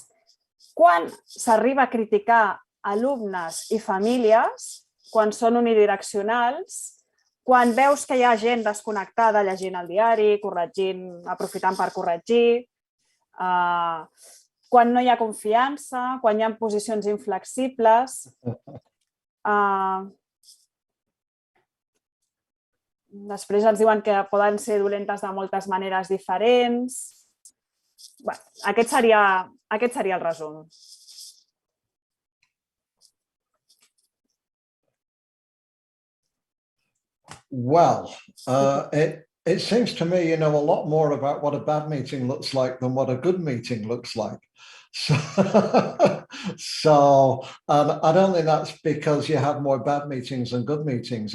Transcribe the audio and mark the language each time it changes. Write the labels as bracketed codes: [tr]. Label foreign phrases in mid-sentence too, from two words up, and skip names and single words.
[ca] Quan s'arriba a criticar alumnes i famílies, quan són unidireccionals, quan veus que hi ha gent desconnectada llegint el diari, corregint, aprofitant per corregir, quan no hi ha confiança, quan hi ha posicions inflexibles. Després ens diuen que poden ser dolentes de moltes maneres diferents. Aquest seria el resum. [en] Well, it seems to me you know a lot more about what a bad meeting looks like than what a good meeting looks like. So I don't think that's because you have more bad meetings than good meetings.